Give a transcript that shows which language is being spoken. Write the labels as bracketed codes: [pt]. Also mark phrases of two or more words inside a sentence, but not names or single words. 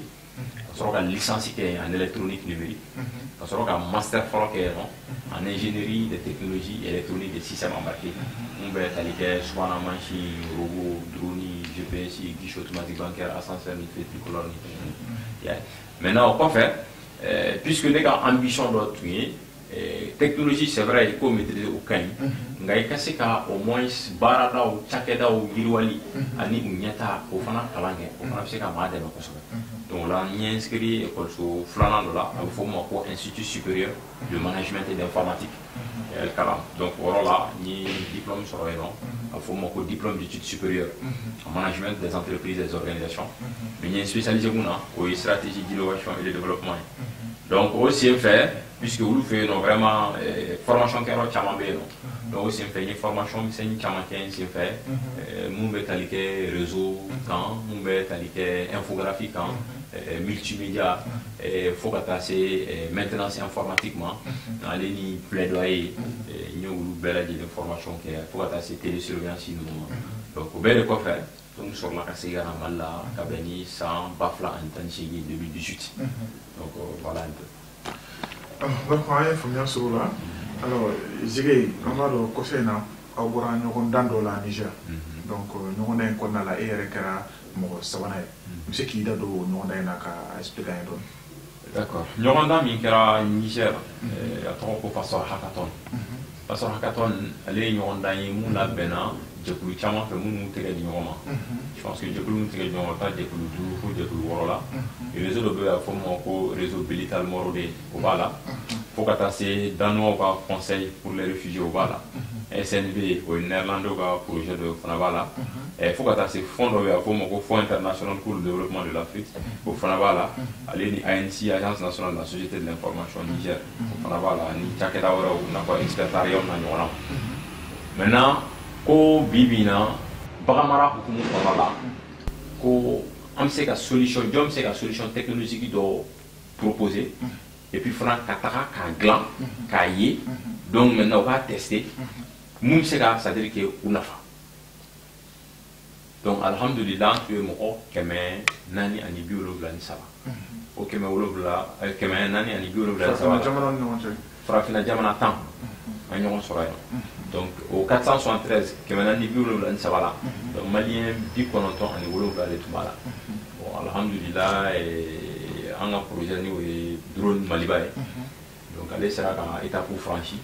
[fr] On a une licence en électronique numérique. On a un master forum en ingénierie des technologies électroniques des systèmes embarqués. On va être soit en manchi, robot, drone, GPS, guichet automatique bancaire, ascenseur, tricolore. Maintenant, quoi faire? Puisque les gars ambition d'autres, technologie c'est vrai il faut maîtriser au cas [bm] nga i ka se ka [fr] au moins [bm] baaradaw cakɛdaw yiriwali ani u ɲɛta o fana kalan kɛ o fana bɛ se ka maa dɛmɛ kosɛbɛ donc la n ye [fr] inscrit école [bm] filanan dɔ la a bɛ fɔ o ma ko [fr] institut supérieur de management et d'informatique [bm] kalan donc o yɔrɔ la n ye diplôme sɔrɔ yen nɔ a bɛ fɔ o ma ko [fr] diplôme d'études supérieures en management des entreprises et des organisations [bm] mais n ye spécialisé mun na o ye [fr] stratégie d'innovation et de développement [bm] ye donc o sen fɛ puisque olu fɛ yen nɔ [fr] vraiment formation [bm] kɛyɔrɔ caman bɛ yen nɔ donc o sen fɛ n ye formation misɛnnin caman kɛ n sen fɛ mun bɛ tali kɛ réseau kan mun bɛ tali kɛ infographie kan multimédia fo ka taa se [fr] maintenance informatique [bm] ma ale ni plaidoyer n ye olu bɛɛ lajɛlen formation kɛ fo ka taa se télésurveillance ninnu ma donc o bɛɛ de kɔfɛ donc sɔrɔla ka segin ka na Mali la ka bɛn ni san 2018 [fr] donc voilà un peu. [bm] Donc an ye faamuya sɔrɔ o la alors Zige an b'a dɔn kɔfɛ in na aw bɔra ɲɔgɔndan dɔ la Niger donc ɲɔgɔndan in kɔnɔna la e yɛrɛ kɛra mɔgɔ sabanan ye n bɛ se k'i da don o ɲɔgɔndan in na ka expliquer an ye dɔɔni. D'accord ɲɔgɔndan min kɛra Niger a tɔgɔ ko Pastor Hackathon Pastor Hackathon ale ye ɲɔgɔndan ye mun labɛnna jɛkulu caman fɛ minnu tɛgɛ di ɲɔgɔn ma [fr] je pense que [bm] jɛkulu min tɛgɛ di ɲɔgɔn ma taa jɛkulu 5 fo jɛkulu 6 la réseau dɔ bɛ yen a bɛ fɔ o ma ko réseau Belital Morode o b'a la fo ka taa se danois ka [fr] conseil pour les réfugiés [bm] o b'a la SNV o ye néerlandais ka projet dɔ fana b'a la fo ka taa se fond dɔ bɛ yen a bɛ fɔ o ma ko [fr] fonds international pour le développement de l'Afrique [bm] o fana b'a la ale ni ANC agence nationale de la société de l'information Niger o fana b'a la ni cakɛda wɛrɛw i n'a fɔ expertariat na ɲɔgɔn na maintenant ko bibi na bagamara hukumu kɔnɔ la ko an bɛ se ka solution jɔn bɛ se ka [fr] solution technologique [bm] dɔ [fr] proposer et puis [bm] fana ka taga k'a dilan k'a ye donc maintenant u b'a tester mun bɛ se ka [fr] c'est à dire que [bm] u nafa donc alhamdulillah an tun ye mɔgɔ 473 o 473 farafinna jamana 10 an ɲɔgɔn sɔrɔ yen donc au 473 473 la donc malien 97 de tun b'a la bon alhamdulillah an ka projet ni o ye drone maliba ye donc ale sera ka [fr] étape franchi